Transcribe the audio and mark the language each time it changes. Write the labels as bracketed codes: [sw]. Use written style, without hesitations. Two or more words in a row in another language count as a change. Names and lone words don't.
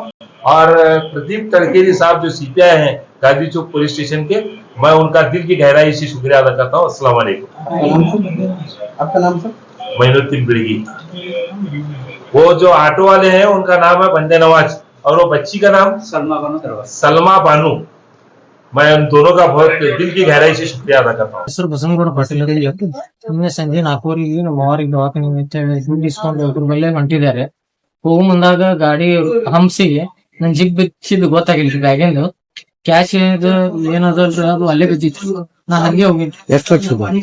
[hi] और प्रदीप तलकेरी साहब जो CPI हैं गांधी चौक पुलिस स्टेशन के, मैं उनका दिल की गहराई से शुक्रिया अदा करता हूँ। [ar] السلام عليكم. [hi] आपका नाम सर? मोइनुद्दीन बिड़गी। वो जो ऑटो वाले हैं उनका नाम है बंदे नवाज और वो बच्ची का नाम सलमा बानू। मैं उन दोनों का बहुत दिल की गहराई से शुक्रिया अदा करता हूँ। [kn] ಹೆಸರು ಬಸನಗೌಡ ಪಾಟೀಲ್ ನಿನ್ನೆ ಸಂಜೆ 4:00 ನಮ್ಮ ಮಾವರಿಗೆ ದವಾಖಾನೆ ದುಡ್ಡು ಇಸ್ಕೊಂಡು ಅದ್ರ ಮೇಲೆ ಹೊಂಟಿದ್ದಾರೆ. ಹೋಗೋ ಮುಂದಾಗ ಗಾಡಿ ಹಂಸಿಗೆ ನನ್ ಜಿಗ್ ಬಿಚ್ಚಿದ್ ಗೊತ್ತಾಗಿಲ್ಲ. ಬ್ಯಾಗಿಂದು ಕ್ಯಾಶ್ ಏನದ ಅದು ಅಲ್ಲೇ ಬಿದ್ದಿತ್ತು. ನಾ ಹಂಗೆ ಹೋಗಿದ್ದೆ. ಎಷ್ಟು ಲಕ್ಷ ರೂಪಾಯಿ?